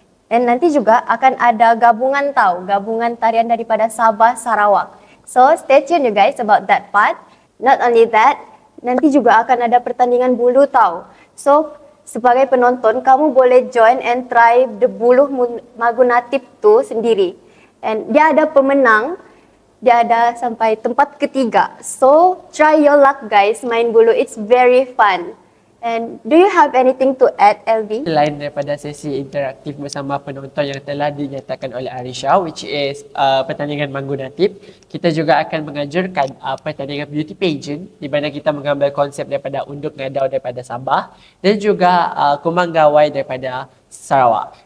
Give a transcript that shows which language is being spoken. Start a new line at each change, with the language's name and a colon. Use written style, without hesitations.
Malay: Dan nanti juga akan ada gabungan tarian daripada Sabah, Sarawak.
English: So stay tuned you guys about that part. Not only that,
Malay: nanti juga akan ada pertandingan bulu tau. So sebagai penonton, kamu boleh
English: join and try
Malay: the buluh magunatip tu sendiri. And dia ada pemenang, dia ada sampai tempat ketiga.
English: So try your luck guys,
Malay: main bulu,
English: it's very fun. And do you have anything to add, LV?
Malay: Selain daripada sesi interaktif bersama penonton yang telah dinyatakan oleh Arisha,
English: which is
Malay: pertandingan Manggu Natib, kita juga akan mengajarkan pertandingan beauty pageant di mana kita mengambil konsep daripada unduk ngadau daripada Sabah dan juga kumang gawai daripada Sarawak.